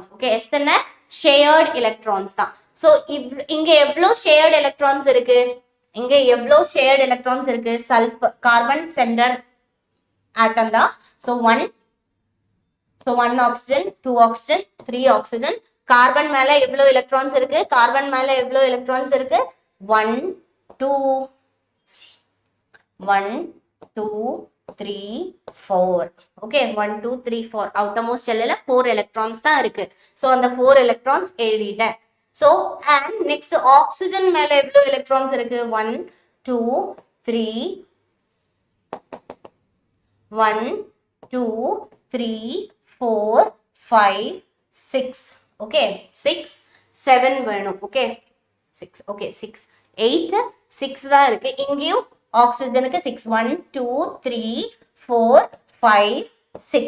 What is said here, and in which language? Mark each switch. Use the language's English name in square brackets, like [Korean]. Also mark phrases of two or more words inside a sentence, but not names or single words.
[Tamil] Okay, S னா [English] shared electrons [Tamil] தான். So இங்க எவ்வளவு [English] shared electrons [Tamil] இருக்கு? இங்க எவ்வளவு [English] shared electrons [Tamil] இருக்கு? [English] sulfur carbon center atom தான். So 1 oxygen, 2 oxygen, 3 oxygen. [Tamil] Carbon மேல எவ்வளவு electrons இருக்கு? Carbon மேல எவ்வளவு electrons இருக்கு? 1 2 3 4. Okay, 1 2 3 4. [English] outermost shellல 4 electrons [Tamil] தான் இருக்கு. So அந்த 4 electrons எழுதிட்டேன். [English] So and next oxygen [Tamil] மேல எவ்வளவு electrons இருக்கு? 1 2 3 1 2 3 4 5 6. Okay, 6 7 வேணும். Okay, 6. Okay, 6 8 6 தான் இருக்கு. இங்கேயும் ஆக்சிஜனுக்கு 6 1 2 3 4 5 6.